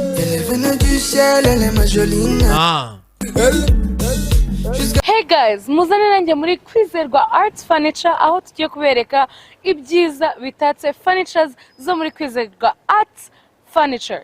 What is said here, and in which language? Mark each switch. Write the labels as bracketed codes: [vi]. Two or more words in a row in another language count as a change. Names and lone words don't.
[fr] Elle est venue du ciel, elle est ma jolie. [en] Hey guys, [rw] muzane nanjye muri kwizerwa Arts Furniture aho tugiye kubereka ibyiza bitatse furnitures zo muri kwizerwa Arts Furniture.